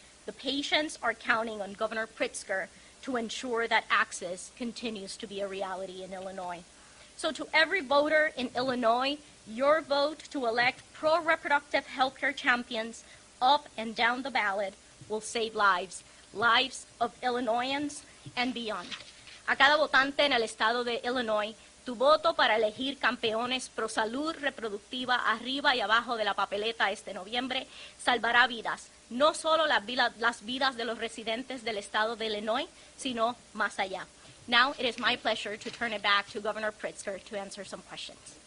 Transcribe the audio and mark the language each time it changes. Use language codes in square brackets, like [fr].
[en] The patients are counting on Governor Pritzker to ensure that access continues to be a reality in Illinois. So to every voter in Illinois, your vote to elect pro-reproductive health care champions up and down the ballot will save lives, lives of Illinoisans and beyond. [es] A cada votante en el estado de Illinois, tu voto para elegir campeones pro salud reproductiva arriba y abajo de la papeleta este noviembre salvará vidas, no solo las vidas de los residentes del estado de Illinois, sino más allá. [en] Now it is my pleasure to turn it back to Governor Pritzker to answer some questions.